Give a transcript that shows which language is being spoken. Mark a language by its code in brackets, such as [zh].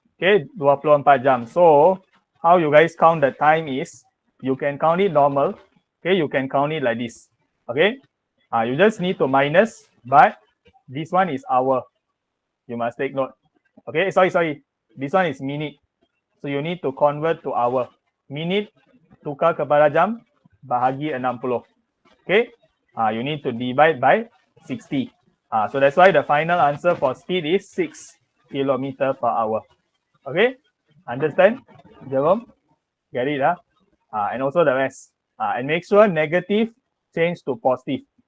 [en] Okay, 24 jam. So how you guys count the time is you can count it normal. Okay, you can count it like this. Okay, you just need to minus, but this one is hour. You must take note. Okay, sorry. This one is minute. So you need to convert to hour. [ms] Minute tukar kepada jam bahagi 60. [en] Okay, you need to divide by 60. So that's why the final answer for speed is 6 km per hour. Okay, understand, Jerome? Get it, and also the rest. And make sure negative change to positive.